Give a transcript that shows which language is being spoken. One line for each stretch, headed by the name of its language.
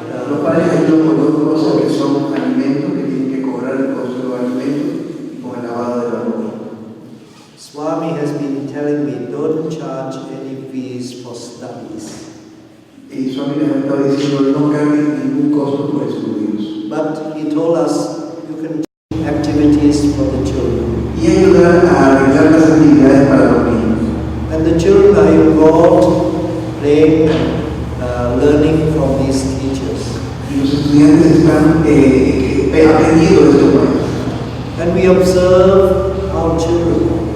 Spanish: Los padres ayudan con 2 cosas que son alimentos, que tienen que cobrar el costo de los alimentos, y con el lavado de la ropa.
English: Swami has been telling me, don't charge any fees for studies.
Spanish: Y Swami les ha estado diciendo no carguen ningún costo por estudios.
English: But he told us you can do activities for the children.
Spanish: Y ayudar a arreglar las actividades para los niños.
English: And the children are involved, playing and learning from these teachers.
Spanish: Y los estudiantes están aprendiendo de estos maestros.
English: And we observe our children,